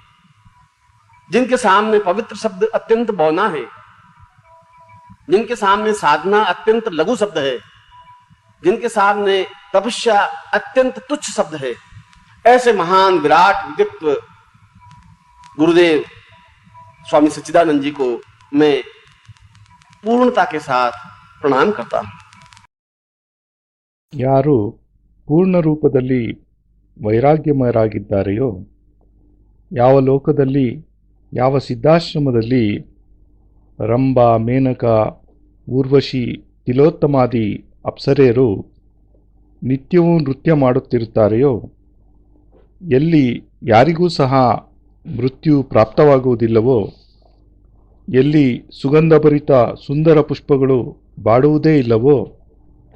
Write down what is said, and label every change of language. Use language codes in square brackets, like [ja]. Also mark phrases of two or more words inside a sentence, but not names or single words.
[hi] जिनके सामने पवित्र शब्द अत्यंत बौना है, जिनके सामने साधना अत्यंत लघु शब्द है, जिनके सामने तपस्या अत्यंत तुच्छ शब्द है, ऐसे महान विराट व्यक्तित्व गुरुदेव स्वामी सच्चिदानंद जी को मैं पूर्णता के साथ प्रणाम करता हूं। [kn] ಯಾರು ಪೂರ್ಣ ರೂಪದಲ್ಲಿ ವೈರಾಗ್ಯಮಯರಾಗಿದ್ದಾರೆಯೋ, ಯಾವ ಲೋಕದಲ್ಲಿ, ಯಾವ ಸಿದ್ಧಾಶ್ರಮದಲ್ಲಿ ರಂಭ, ಮೇನಕ, ಊರ್ವಶಿ, ತಿಲೋತ್ತಮಾದಿ ಅಪ್ಸರೆಯರು ನಿತ್ಯವೂ ನೃತ್ಯ ಮಾಡುತ್ತಿರುತ್ತಾರೆಯೋ, ಎಲ್ಲಿ ಯಾರಿಗೂ ಸಹ ಮೃತ್ಯು ಪ್ರಾಪ್ತವಾಗುವುದಿಲ್ಲವೋ, ಎಲ್ಲಿ ಸುಗಂಧಭರಿತ ಸುಂದರ ಪುಷ್ಪಗಳು ಬಾಡುವುದೇ ಇಲ್ಲವೋ,